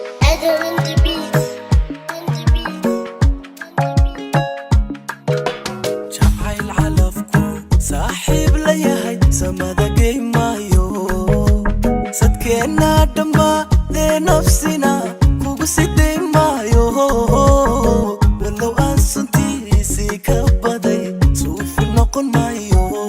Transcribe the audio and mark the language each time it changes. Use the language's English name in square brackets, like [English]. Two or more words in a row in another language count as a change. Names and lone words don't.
[English] Adam on the beat. On the beat. On the beat. [Somali] Jacayl calafku saaxiib la yahay, samada geymaayo. Sadkeenna dhammaadee nafsina kugu sii dayn maayo. Walow aan suntiisii ka baday, suufi noqon maayo.